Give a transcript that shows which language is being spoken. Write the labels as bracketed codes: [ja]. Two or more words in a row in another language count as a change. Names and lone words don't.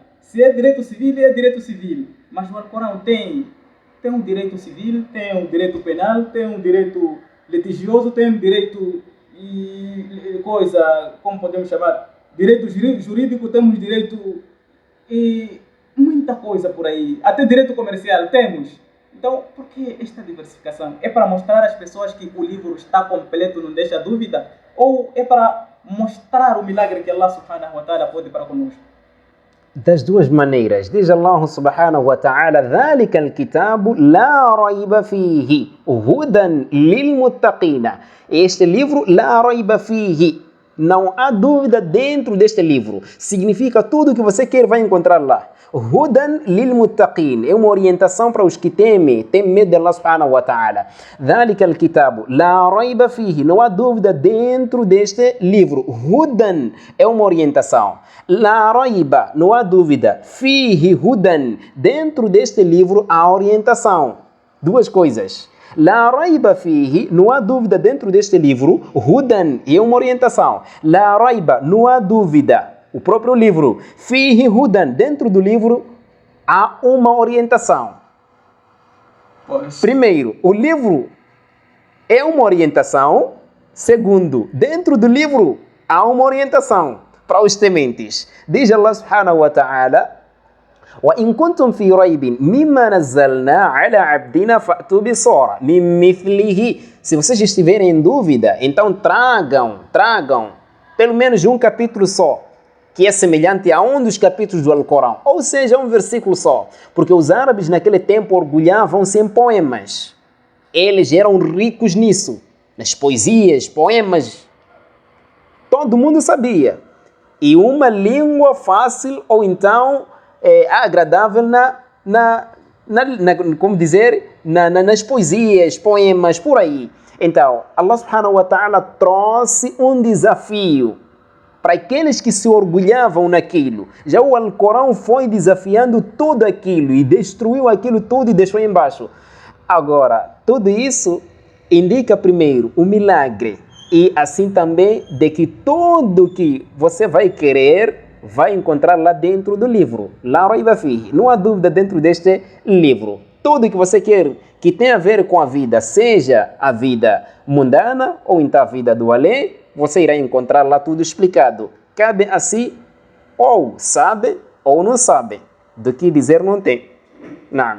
[pt] Se é direito civil, é direito civil. Mas o Alcorão tem um direito civil, tem um direito penal, tem um direito litigioso, tem um direito como podemos chamar, direito jurídico, temos direito e muita coisa por aí, até direito comercial temos. Então, por que esta diversificação? É para mostrar às pessoas que o livro está completo, não deixa dúvida? Ou é para mostrar o milagre que [ar] الله سبحانه وتعالى [pt] pode para conosco? Das duas maneiras. Diz [ar] الله سبحانه وتعالى, ذَلِكَ الْكِتَابُ لَا رَيْبَ فِيهِ هُدًى لِلْمُتَّقِينَ. [pt] Este livro, [ar] لَا رَيْبَ فِيهِ. [pt] Não há dúvida dentro deste livro. Significa tudo que você quer vai encontrar lá. [ar] هدى للمتقين. [pt] É uma orientação para os que têm medo de [ar] الله سبحانه وتعالى. ذلك الكتاب لا ريب فيه. [pt] Não há dúvida dentro deste livro. Hudan é uma orientação. [ar] لا ريب, [pt] não há dúvida. [ar] فيه هدى. [pt] Dentro deste livro há orientação. Duas coisas. [ar] لا ريب فيه, [pt] não há dúvida dentro deste livro. Hudan é uma orientação. [ar] لا ريب, [pt] não há dúvida. O próprio livro. [ar] فيه هدى, [pt] dentro do livro há uma orientação. Primeiro, o livro é uma orientação. Segundo, dentro do livro há uma orientação para os tementes. Diz [ar] الله سبحانه وتعالى, وَإِن كُنْتُمْ فِي رَيْبٍ مِمَّا نَزَّلْنَا عَلَى عَبْدِنَا فَأْتُوا بِصُورَةٍ مِنْ مِثْلِهِ. [pt] Se vocês estiverem em dúvida, então tragam pelo menos um capítulo só, que é semelhante a um dos capítulos do Alcorão, ou seja, um versículo só, porque os árabes naquele tempo orgulhavam-se em poemas. Eles eram ricos nisso, nas poesias, poemas. Todo mundo sabia. E uma língua fácil ou então agradável como dizer, nas poesias, poemas, por aí. Então, [ar] الله سبحانه وتعالى [pt] trouxe um desafio para aqueles que se orgulhavam naquilo. Já o Alcorão foi desafiando tudo aquilo e destruiu aquilo tudo e deixou embaixo. Agora, tudo isso indica primeiro o milagre e assim também de que tudo que você vai querer vai encontrar lá dentro do livro. [ar] لا ريب فيه. [pt] Não há dúvida dentro deste livro. Tudo que você quer que tenha a ver com a vida, seja a vida mundana ou então a vida do além, você irá encontrar lá tudo explicado. Cabe a si, ou sabe ou não sabe. Do que dizer não tem. Não.